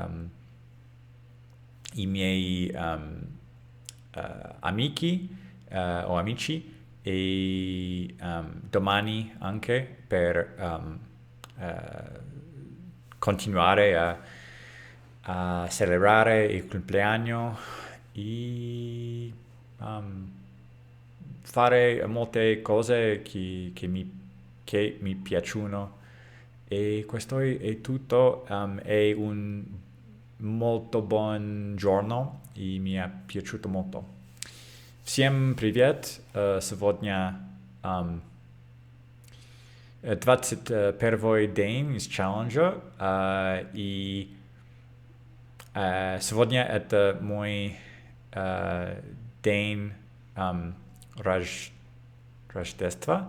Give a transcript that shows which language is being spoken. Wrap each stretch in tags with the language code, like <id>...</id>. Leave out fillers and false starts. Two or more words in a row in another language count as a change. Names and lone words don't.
<it>i miei amici o amici e domani anche per continuare a celebrare il compleanno e fare molte cose che mi piacciono. E questo è tutto. È un molto buon giorno e mi è piaciuto molto.</it> <ru>Всем привет! Сегодня 21 день из челленджа. И сегодня это мой день Рождества.</ru>